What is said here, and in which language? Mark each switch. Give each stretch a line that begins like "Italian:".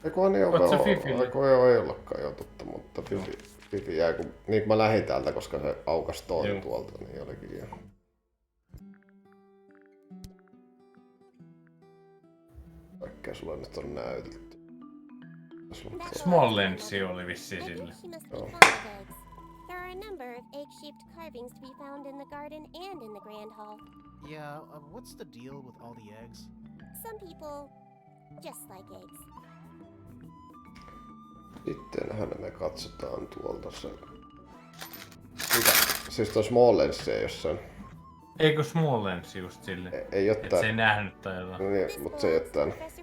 Finnish: Eiku niin ei ollutkaan jo totta, mutta Fifi jäi kun... Niin kun mä lähdin täältä, koska se aukas toinen tuolta, niin olikin jo. Kaikkea sulla nyt on näytetty. Small Lensi oli vissiin sille. Joo.
English: There are a number of egg-shaped carvings to be found in the garden and in the Grand Hall. Yeah, what's the deal with all the eggs? Some people just like eggs.
Finnish: Sittenhän me katsotaan tuolta se... Mitä? Siis toi Small Lens ei jossain... Eikö Small Lensi just sille? Ei oo Et tää... se ei nähnyt tai jotain. No niin, mut se ei oo täällä.